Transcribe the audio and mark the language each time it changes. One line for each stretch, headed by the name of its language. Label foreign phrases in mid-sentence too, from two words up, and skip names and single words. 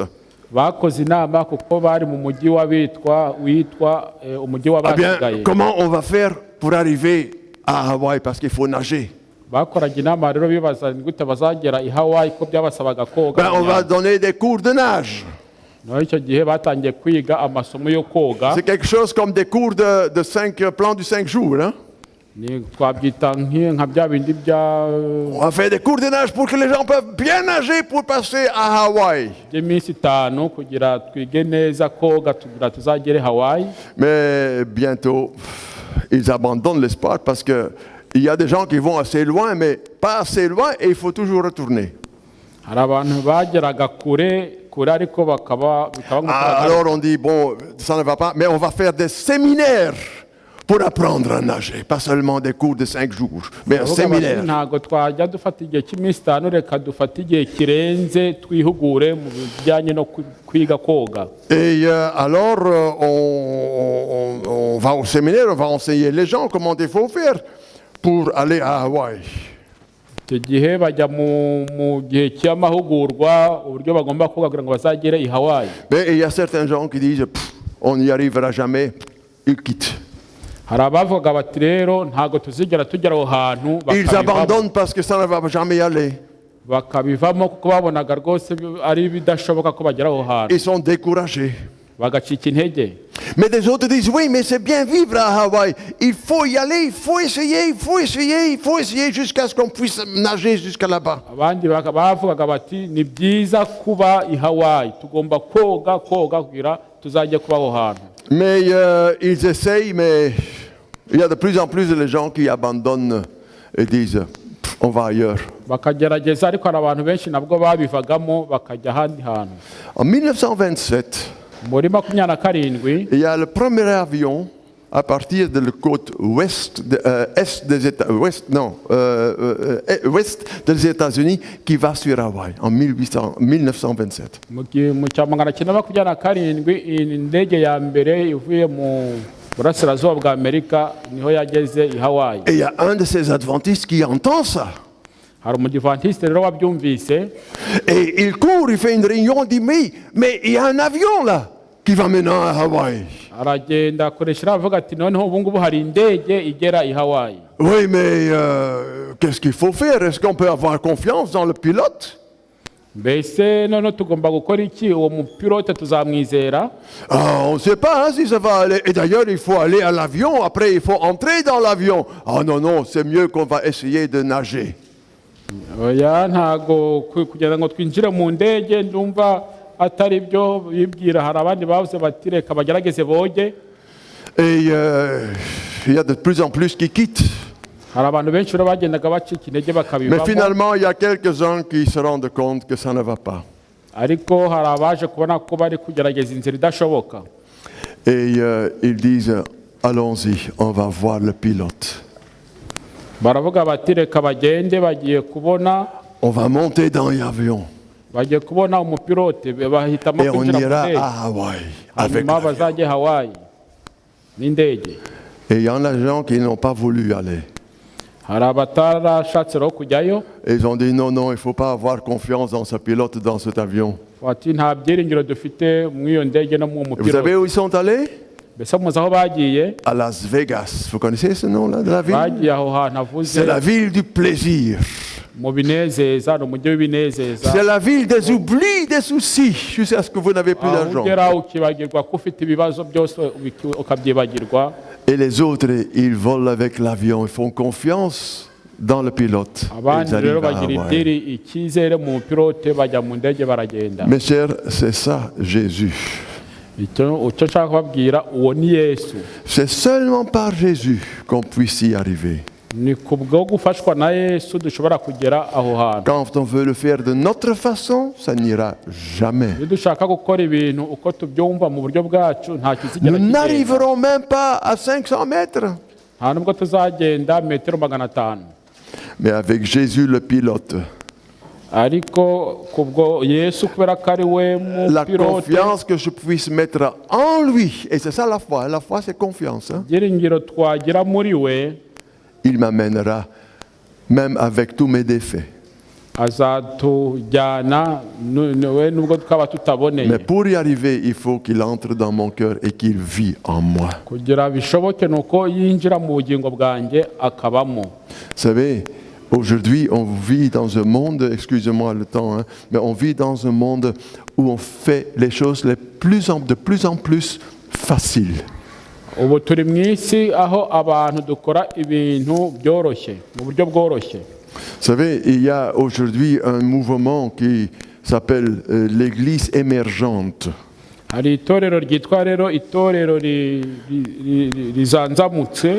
French: Ah bien, comment on va faire pour arriver à Hawaï, parce qu'il faut nager? On va donner des cours de nage.
Kinyarwanda: naho icyo gihe batangiye kwiga amasomo yo koga.
French: C'est quelque chose comme des cours de 5 plans du 5 jours. Hein?
Kinyarwanda: Twabyita nka bya bindi bya
French: On a fait des cours de nage pour que les gens peuvent bien nager pour passer à Hawaï.
Kinyarwanda: by'iminsi 5 kugira twige neza koga tugira tuzagere Hawaii.
French: Mais bientôt, ils abandonnent l'espoir parce qu'il y a des gens qui vont assez loin, mais pas assez loin et il faut toujours retourner.
Kinyarwanda: Hari abantu bageraga kure ariko bikaba
French: Alors on dit, bon, ça ne va pas, mais on va faire des séminaires pour apprendre à nager, pas seulement des cours de 5 jours, mais un séminaire.
Kinyarwanda: ntabwo twajya dufata igihe cy'iminsi 5 reka dufate igihe kirenze twihugure mu bijyanye no kwiga koga.
French: Et alors on va au séminaire, on va enseigner les gens comment il faut faire pour aller à Hawaï.
Kinyarwanda: icyo gihe bajya mu gihe cy'amahugurwa uburyo bagomba koga kugira ngo bazagere i Hawaii.
French: Mais il y a certains gens qui disent, on n'y arrivera jamais, ils quittent.
Kinyarwanda: Hari abavuga bati rero ntabwo tuzigera tugera aho hantu,
French: Ils abandonnent parce que ça ne va jamais y aller.
Kinyarwanda: bakabivamo kuko babonaga rwose ari bidashoboka ko bagera aho hantu,
French: Ils sont découragés.
Kinyarwanda: bagacika intege.
French: Mais des autres disent, oui, mais c'est bien vivre à Hawaï. Il faut y aller, il faut essayer, il faut essayer, il faut essayer jusqu'à ce qu'on puisse nager jusqu'à là-bas.
Kinyarwanda: Abandi bavugaga bati ni byiza kuba i Hawaii, tugomba koga kugira tuzajye kuba aho hantu.
French: Mais ils essayent, mais il y a de plus en plus de gens qui abandonnent et disent, on va ailleurs.
Kinyarwanda: Bakagerageza ariko hari abantu benshi nabwo babivagamo bakajya ahandi hantu.
French: En 1927,
Kinyarwanda: Muri 27
French: il y a le premier avion à partir de la côte ouest, est des États-Unis qui va sur Hawaï en 1927.
Kinyarwanda: mu cya 1927 indege ya mbere ivuye mu burasirazuba bwa Amerika niho yageze i Hawaii.
French: Et il y a un de ces adventistes qui entend ça.
Kinyarwanda: Hari umudivantiste rero wabyumvise,
French: Et il court, il fait une réunion, il dit, mais il y a un avion là qui va maintenant à Hawaï.
Kinyarwanda: aragenda akoresha avuga ati noneho ubu ngubu hari indege igera i Hawaii.
French: Oui, mais qu'est-ce qu'il faut faire? Est-ce qu'on peut avoir confiance dans le pilote?
Kinyarwanda: Mbese noneho tugomba gukora iki? Uwo mupilote tuzamwizera?
French: On ne sait pas hein, si ça va aller. Et d'ailleurs, il faut aller à l'avion, après il faut entrer dans l'avion. Ah non, c'est mieux qu'on va essayer de nager.
Kinyarwanda: Oya ntago kugira ngo twinjire mu ndege ndumva atari byo bibwira. Hari abandi bavuze bati reka bagerageze boge.
French: Et il y a de plus en plus qui quittent.
Kinyarwanda: Hari abantu benshi rero bagendaga bacika intege
French: Mais
Kinyarwanda: bakabivamo,
French: finalement, il y a quelques-uns qui se rendent compte que ça ne va pas.
Kinyarwanda: ariko hari abaje kubona ko bari kugerageza inzira idashoboka.
French: Et ils disent, allons-y, on va voir le pilote.
Kinyarwanda: Baravuga bati reka bagende, bagiye kubona
French: On va monter dans l'avion
Kinyarwanda: bagiye kubona umupilote, bahitamo
French: et on
Kinyarwanda: kwinjira mu
French: ira
Kinyarwanda: ndege,
French: à Hawaï avec
Kinyarwanda: hanyuma
French: l'avion.
Kinyarwanda: bazajye Hawaii n'indege.
French: Et il y en a des gens qui n'ont pas voulu aller.
Kinyarwanda: Hari abatarashatse rero kujyayo,
French: Et ils ont dit, non, il ne faut pas avoir confiance dans ce pilote, dans cet avion.
Kinyarwanda: bati nta byiringiro dufite mu iyo ndege no mu
French: Et vous savez
Kinyarwanda: mupilote.
French: où ils sont allés?
Kinyarwanda: Mbese muzi aho bagiye?
French: À Las Vegas. Vous connaissez ce nom-là de la ville?
Kinyarwanda: Bagiye aho hantu havuze
French: C'est la ville du plaisir.
Kinyarwanda: mu binezeza, ni umujyi w'ibinezeza,
French: C'est la ville des oublis, des soucis, jusqu'à ce que vous n'avez plus
Kinyarwanda: aho
French: d'argent.
Kinyarwanda: ugera ukibagirwa ko ufite ibibazo byose ukabyibagirwa.
French: Et les autres, ils volent avec l'avion, ils font confiance dans le pilote. Et
Kinyarwanda: Abandi
French: ils
Kinyarwanda: rero
French: arrivent à
Kinyarwanda: bagira
French: Hawaï.
Kinyarwanda: ibyiri icyizere mu mupilote, bajya mu ndege baragenda.
French: Mes chers, c'est ça Jésus.
Kinyarwanda: Icyo nshaka kubabwira, uwo ni Yesu.
French: C'est seulement par Jésus qu'on puisse y arriver.
Kinyarwanda: Ni kubwo gufashwa na Yesu dushobora kugera aho hantu.
French: Quand on veut le faire de notre façon, ça n'ira jamais.
Kinyarwanda: Iyo dushaka gukora ibintu uko tubyumva mu buryo bwacu nta kizigera
French: Nous
Kinyarwanda: kigenda.
French: n'arriverons même pas à 500 mètres.
Kinyarwanda: Nta nubwo tuzagenda metero 500.
French: Mais avec Jésus le pilote,
Kinyarwanda: Ariko kubwo Yesu kubera ko ari we
French: la
Kinyarwanda: mupilote,
French: confiance que je puisse mettre en lui, et c'est ça la foi. La foi, c'est confiance. Hein?
Kinyarwanda: ibyiringiro twagira muri we,
French: Il m'amènera même avec tous mes défaits.
Kinyarwanda: azatujyana we nubwo twaba tutaboneye.
French: Mais pour y arriver, il faut qu'il entre dans mon cœur et qu'il vit en moi.
Kinyarwanda: Kugira bishoboke nuko yinjira mu bugingo bwanjye akabamo.
French: Vous savez, Aujourd'hui, on vit dans un monde, excusez-moi le temps, mais on vit dans un monde où on fait les choses de plus en plus faciles.
Kinyarwanda: ubu turi mu isi aho abantu dukora ibintu byoroshye mu buryo bworoshye.
French: Vous savez, il y a aujourd'hui un mouvement qui s'appelle l'Église émergente.
Kinyarwanda: hari itorero ryitwa rero itorero rizanzamutse,